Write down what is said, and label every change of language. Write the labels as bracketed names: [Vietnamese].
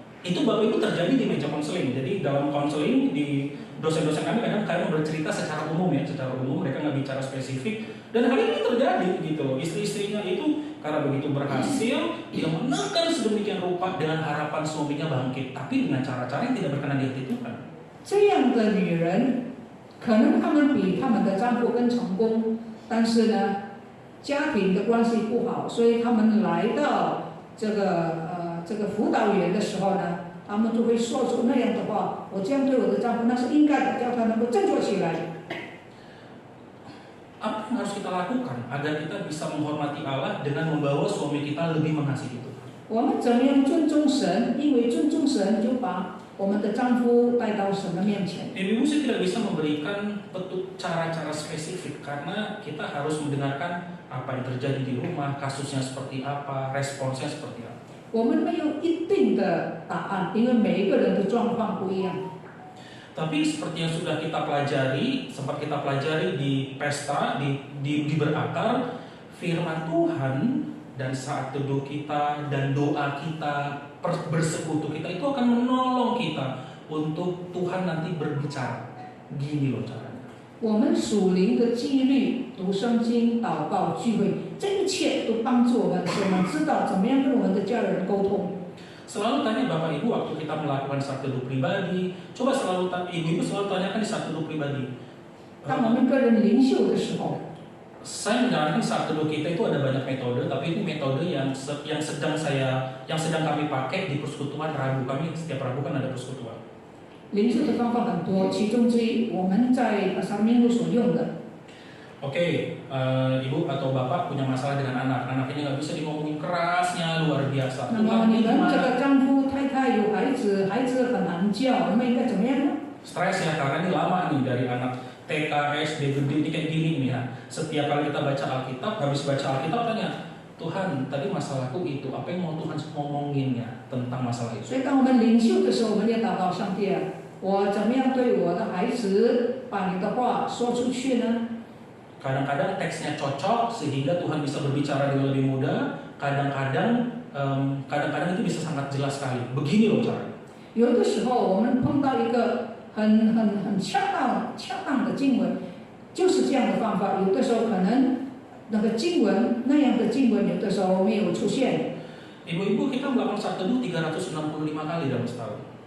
[Indonesian] Itu Bapak Ibu terjadi di meja konseling. Jadi dalam konseling di dosen-dosen kami kadang bercerita secara umum ya, secara umum mereka nggak bicara spesifik. Dan hal ini terjadi gitu. Istri-istrinya itu karena begitu berhasil, dia menekan sedemikian rupa dengan harapan suaminya bangkit, tapi dengan cara-cara yang tidak berkenan di hati Tuhan. [Chinese] 这样的女人，可能她们比她们的丈夫更成功，但是呢，家庭的关系不好，所以他们来到这个辅导员的时候呢，他们就会说出那样的话：我这样对我的丈夫那是应该的，叫他能够振作起来。 [Indonesian] Apa yang harus kita lakukan agar kita bisa menghormati Allah dengan membawa suami kita lebih mengasihi Tuhan? [Chinese] 我们怎么样尊重神？因为尊重神，就把我们的丈夫带到神的面前。 [Indonesian] Ibu saya tidak bisa memberikan cara-cara spesifik karena kita harus mendengarkan apa yang terjadi di rumah, kasusnya seperti apa, responsnya seperti apa. [Chinese] 我们没有一定的答案，因为每一个人的状况不一样。 [Indonesian] Tapi seperti yang sudah kita pelajari, sempat kita pelajari di pesta, di berakar, firman Tuhan dan saat teduh kita dan doa kita, bersekutu kita itu akan menolong kita untuk Tuhan nanti berbicara. Gini loh caranya. [Chinese] 我们属灵的纪律、读圣经、祷告、聚会，这一切都帮助我们，使我们知道怎么样跟我们的家人沟通。 [Indonesian] Selalu tanya Bapak Ibu waktu kita melakukan saat teduh pribadi, coba selalu Ibu selalu tanyakan di saat teduh pribadi. [Chinese] 当我们个人灵修的时候， [Indonesian] Saya menyarankan saat teduh kita itu ada banyak metode, tapi ini metode yang sedang kami pakai di persekutuan Rabu. Kami setiap Rabu kan ada persekutuan. [Chinese] 灵修的方法很多，其中之一我们在上面所用的。 [Indonesian] Oke, Ibu atau Bapak punya masalah dengan anak ini nggak bisa ngomongin kerasnya luar biasa. [Chinese] 那么你们这个丈夫、太太有孩子，孩子很难教，我们应该怎么样呢？ [Indonesian] Stres ya karena ini lama nih dari anak TK, SD, gede ini kayak gini nih ya. Setiap kali kita baca Alkitab, habis baca Alkitab tanya, Tuhan tadi masalahku itu, apa yang mau Tuhan ngomonginnya tentang masalah itu? [Chinese] 所以当我们灵修的时候，我们要祷告上帝啊，我怎么样对我的孩子把你的话说出去呢？ [Indonesian] Kadang-kadang teksnya cocok sehingga Tuhan bisa berbicara dengan lebih mudah. Kadang-kadang itu bisa sangat jelas sekali. Begini loh caranya. [Chinese] 有的时候我们碰到一个很恰当的经文，就是这样的方法。有的时候可能那个经文那样的经文，有的时候没有出现。 [Indonesian] Ibu-ibu kita melakukan saat teduh 365 kali dalam setahun.